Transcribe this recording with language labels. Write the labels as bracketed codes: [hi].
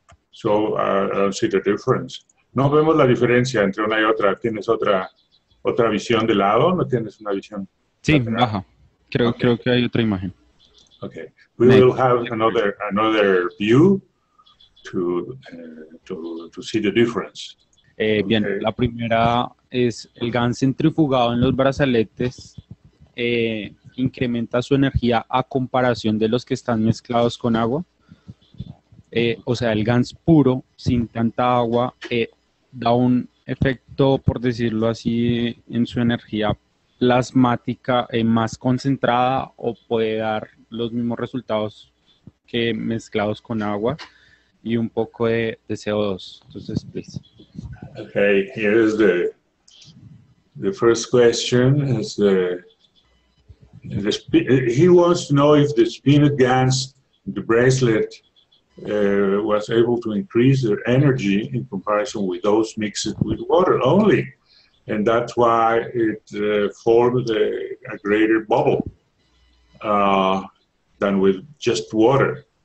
[en] So I don't see the difference. [es] No vemos la diferencia entre una y otra. ¿Tienes otra visión de lado? ¿No tienes una visión? Sí, lateral? baja. Creo que hay otra imagen. [en] Okay, we will have another view to see the difference. [es] Bien, [en] Okay. [es] la primera es el Gans centrifugado en los brazaletes incrementa su energía a comparación de los que están mezclados con agua. O sea, el Gans puro, sin tanta agua, da un efecto, por decirlo así, en su energía plasmática más concentrada, o puede dar los mismos resultados que mezclados con agua y un poco de CO2. Entonces, [en] please. Okay, here is the first question. Is he wants to know if the spinet Gans, the bracelet, was able to increase their energy in comparison with those mixed with water only, and that's why it formed a greater bubble than with just water.